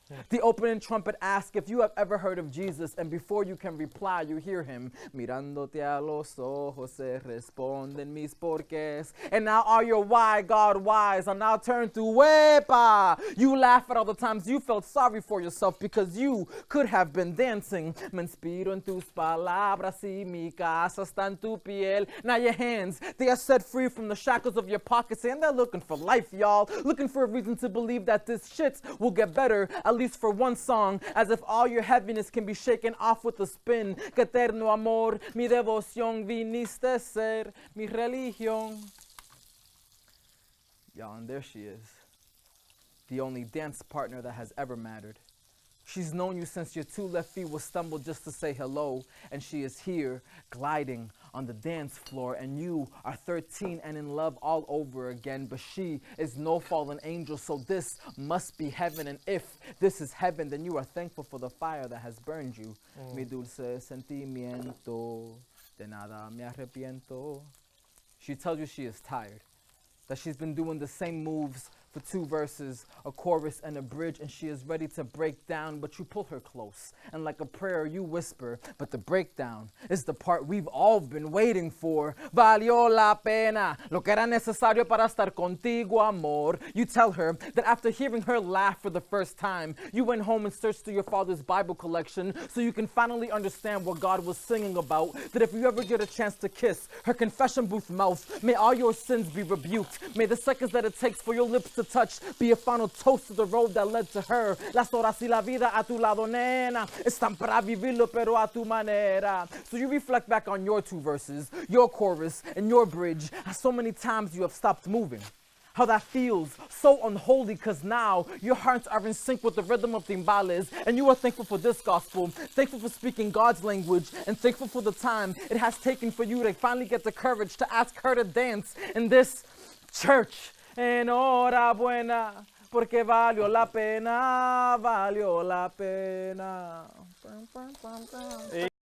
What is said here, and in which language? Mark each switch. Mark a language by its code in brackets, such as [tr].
[en] The opening trumpet asks if you have ever heard of Jesus, and before you can reply, you hear him, [es] mirándote a los ojos se responden mis porqués. [en] And now all your why, God, whys are now turned to wepa. You laugh at all the times you felt sorry for yourself because you could have been dancing. [es] Me inspiro en tus palabras y mi casa está en tu piel. [en] Now your hands, they are set free from the shackles of your pockets, and they're looking for life, y'all. Looking for a reason to believe that this shit will get better, at least for one song, as if all your heaviness can be shaken off with a spin. [es] Que eterno amor, mi devoción, viniste ser mi religión. [en] Y'all, and there she is, the only dance partner that has ever mattered. She's known you since your two left feet will stumble just to say hello. And she is here, gliding on the dance floor. And you are 13 and in love all over again. But she is no fallen angel, so this must be heaven. And if this is heaven, then you are thankful for the fire that has burned you. [es] Mi dulce sentimiento, de nada me arrepiento. [en] She tells you she is tired, that she's been doing the same moves for 2 verses, a chorus and a bridge, and she is ready to break down, but you pull her close, and like a prayer you whisper, but the breakdown is the part we've all been waiting for. [es] Valió la pena, lo que era necesario para estar contigo, amor. [en] You tell her that after hearing her laugh for the first time, you went home and searched through your father's Bible collection so you can finally understand what God was singing about, that if you ever get a chance to kiss her confession booth mouth, may all your sins be rebuked. May the seconds that it takes for your lips to touch be a final toast to the road that led to her. [es] Las horas y la vida a tu lado, nena, están para vivirlo pero a tu manera. [en] So you reflect back on your 2 verses, your chorus, and your bridge, as so many times you have stopped moving. How that feels so unholy, because now your hearts are in sync with the rhythm of timbales, and you are thankful for this gospel, thankful for speaking God's language, and thankful for the time it has taken for you to finally get the courage to ask her to dance in this church. [es] Enhorabuena, porque valió la pena, valió la pena.